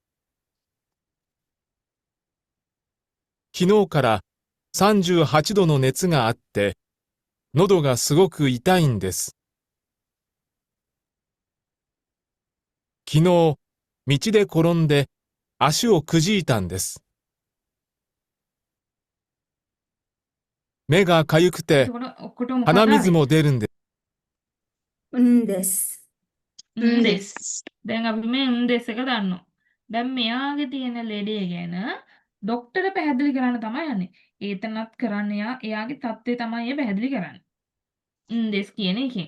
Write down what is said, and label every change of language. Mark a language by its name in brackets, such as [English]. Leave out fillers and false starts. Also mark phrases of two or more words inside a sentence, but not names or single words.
[Japanese] 昨日から38度の熱があって、喉がすごく痛いんです。昨日、道で転んで足をくじいたんです。目がかゆくて [Sinhala] එතකොට ඔක්කොටම [Japanese] 鼻水も出るんです。 දෙස්. දෙස්. [Sinhala] දැන් අපි මේ දෙස් එක දන්නවා. දැන් මෙයාගේ තියෙන ලෙඩේ ගැන ડોක්ටර් පැහැදිලි කරන්න තමයි යන්නේ. ඒතනත් කරන්න එයාගේ தත්ත්වය තමයි පැහැදිලි කරන්නේ. දෙස් කියන එකෙන්.